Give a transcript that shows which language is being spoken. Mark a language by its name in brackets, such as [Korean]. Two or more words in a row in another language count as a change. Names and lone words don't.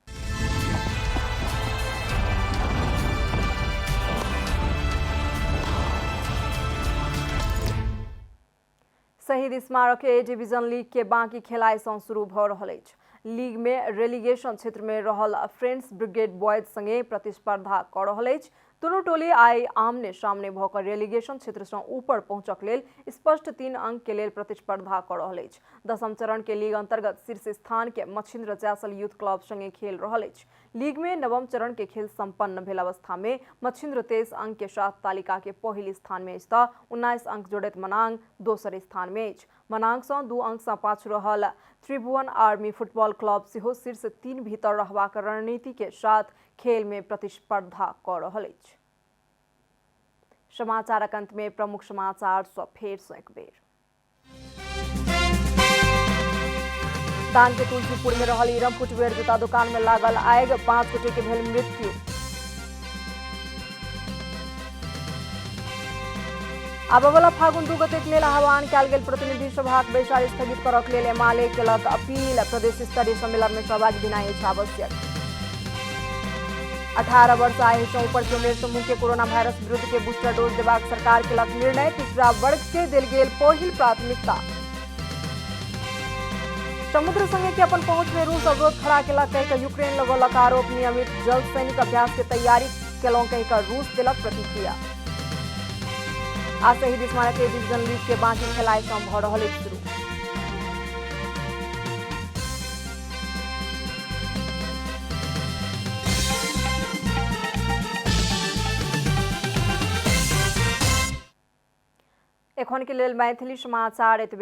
[Maithili] शहीद स्मारक ए डिवीजन लीग के बाकी खेलाइ शुरू भ रहल अछि। लीग में रेलीगेशन क्षेत्र में रहल फ्रेंड्स ब्रिगेड बॉयज संगे प्रतिस्पर्धा कर रहल अछि। दुनू टोली आई आमने सामने भकर रेलीगेशन क्षेत्र से ऊपर पहुंचक लेल स्पष्ट 3 अंक के लेल प्रतिस्पर्धा कर रहल अछि। 10म चरण के लीग अंतर्गत शीर्ष स्थान के मछिन्द्र जैसल यूथ क्लब संगे खेल रहल अछि। लीग में 9म चरण के खेल संपन्न भेल अवस्था में मछिन्द्र 23 अंक के साथ तालिका के पहिल स्थान में अछि त 19 अंक जोड़ैत मनांग दोसर स्थान में अछि। मनांग से 2 अंक से पाछु रहल त्रिभुवन आर्मी फुटबॉल क्लब सेहो शीर्ष 3 भीतर रहबाक रणनीति के साथ खेल में प्रतिस्पर्धा कर रहल अछि। समाचारक अंत में प्रमुख समाचार सँ फेर सँ एक बेर। दान के तुलसीपुर में रहल इरम फुटवेयर जूता दुकान में लागल आग, 5 गोटे के भेल मृत्यु। आबयवला फागुन 2 गते के लेल आह्वान कयल गेल प्रतिनिधि सभाक बैसार स्थगित करक लेल एमाले केलक अपील। प्रदेश स्तरीय सम्मेलन में सहभागी भेनाइ अछि आवश्यक। 18 वर्ष आयु से ऊपर के उम्र समूह के कोरोना वायरस विरुद्ध के बूस्टर डोज देबाक सरकार केलक निर्णय। तीसरा वर्ग के देल गेल पहिल प्राथमिकता। समुद्र संगे के अपन पहुंच में रूस अवरोध खड़ा केलक कहि के यूक्रेन लगौलक आरोप। नियमित जल सैनिक अभ्यास के तैयारी केलौं कहि के रूस देलक प्रतिक्रिया। आज शहीद स्मारक के डिवीजन लीग के बाकी खेलाइ सँ भ रहल अछि शुरू। एखन के लेल मैथिली समाचार एतबे।